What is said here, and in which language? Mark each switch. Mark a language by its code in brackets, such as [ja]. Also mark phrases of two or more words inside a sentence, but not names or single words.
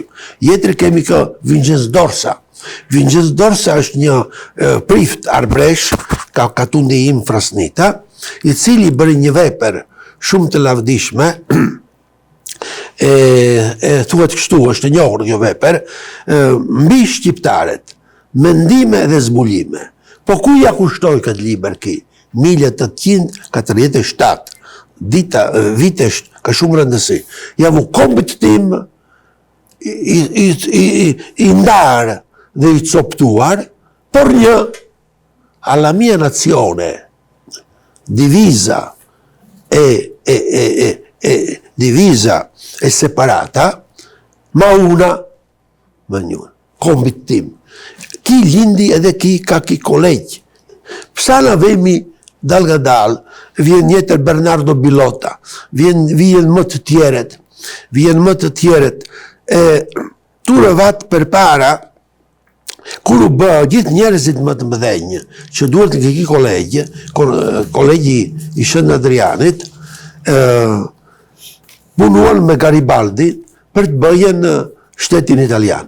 [sq] Jetër kemi kë Vincenz Dorsa. Vincenz Dorsa është një prift Arbresh, ka katundi im Frasnita, i cili bëri një vepër shumë të lavdishme, thuhet kështu, është njohur kjo vepër, mbi shqiptaret, mendime dhe zbulime. Po ku ja kushtoj këtë libër ki? 1847, vitesh ka shumë rëndësi. Javu kombit tim i ndarë dhe i coptuar, por një [it] alla mia nazione divisa e separata, ma una, [sq] ma njënë, kombit tim. Ki lindi edhe ki ka ki kolegj. Psa na vemi dal nga dal, vjen njëtër Bernardo Bilota, vjen më të tjeret, turëvat për para, kur u bë gjithë njerëzit më të mëdhenjë, që duhet të këki kolegji i Shënd Adrianit, punuan me Garibaldi për të bëjen shtetin italian.